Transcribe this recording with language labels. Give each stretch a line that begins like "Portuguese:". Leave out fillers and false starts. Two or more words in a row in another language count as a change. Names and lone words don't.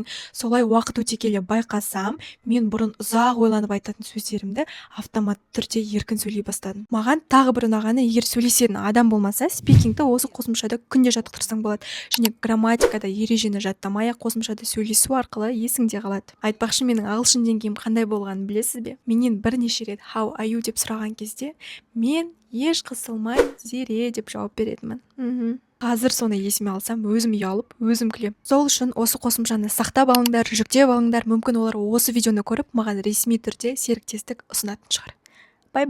Kazakh: Солай уақыт өте келе байқасам, мен бұрын ұзақ ойланып айтатын сөздерімді автоматты түрде еркін сөйлей бастадым. Маған тағы бір ұнағаны, егер сөйлесетін адам болмаса, спикингті осы қосымшада күнде жаттықтырсаң болады. Және грамматикада ережені жаттамай-ақ қосымшада сөйлесу арқылы есіңде қалады. Айтпақшы, менің ағылшын деңгейім қандай болғанын білесіз бе? Менен бірнеше рет
English: how are you
Kazakh: деп сұраған кезде мен еш қысылмай зере деп жауап беретінмін. Қазір соны есіме алсам, өзім ұялып, өзім күлем. Сол үшін осы қосымшаны сақтап алыңдар, жүктеп алыңдар. Мүмкін олар осы видеоны көріп, маған ресми түрде серіктестік ұсынатын шығар.